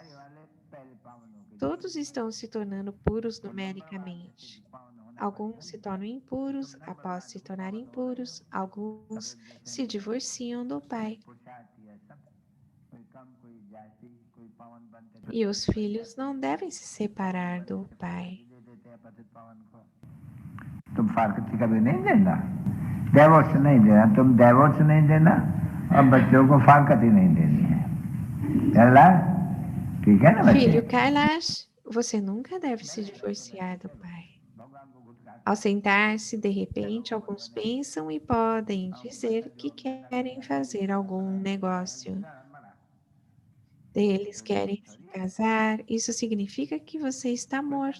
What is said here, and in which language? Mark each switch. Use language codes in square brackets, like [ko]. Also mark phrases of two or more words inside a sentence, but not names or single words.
[pt] Todos estão se tornando puros numericamente. Alguns se tornam impuros após se tornarem impuros. Alguns se divorciam do Pai. E os filhos não devem se separar do Pai. [hi] तुम फारकती कभी नहीं देना, डाइवोर्स नहीं देना, तुम डाइवोर्स नहीं देना और बच्चों को फारकती नहीं देनी है। ठीक है ना बच्चे? [pt] Filho Kailash, você nunca deve se divorciar do Pai. Ao sentar-se, de repente, alguns pensam e podem dizer que querem fazer algum negócio. Eles querem se casar, isso significa que você está morto.